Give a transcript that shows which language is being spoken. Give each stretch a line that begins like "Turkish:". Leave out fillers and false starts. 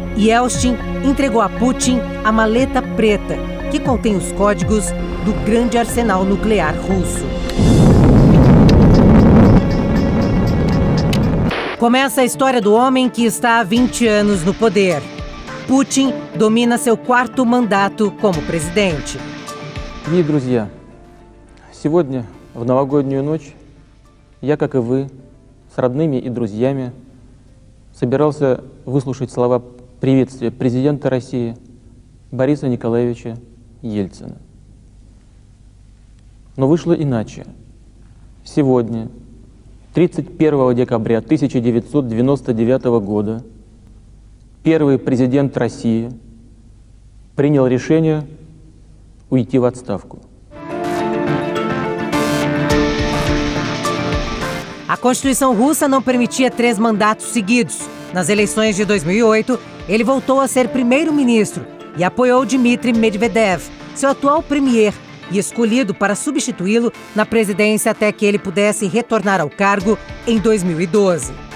Portuguese: Yeltsin entregou a Putin a maleta preta, que contém os códigos do grande arsenal nuclear russo. Começa a história do homem que está há 20 anos no poder. Putin domina seu 4º mandato como presidente.
Russian: Дорогие друзья, сегодня, в новогоднюю ночь, я, как и вы, с родными и друзьями, собирался выслушать слова приветствия президента России Бориса Николаевича Ельцина. Но вышло иначе. Сегодня, 31 декабря 1999 года, первый президент России принял решение уйти в отставку.
Portuguese: A Constituição russa não permitia 3 mandatos seguidos. Nas eleições de 2008, ele voltou a ser primeiro-ministro e apoiou Dmitry Medvedev, seu atual premier, e escolhido para substituí-lo na presidência até que ele pudesse retornar ao cargo em 2012.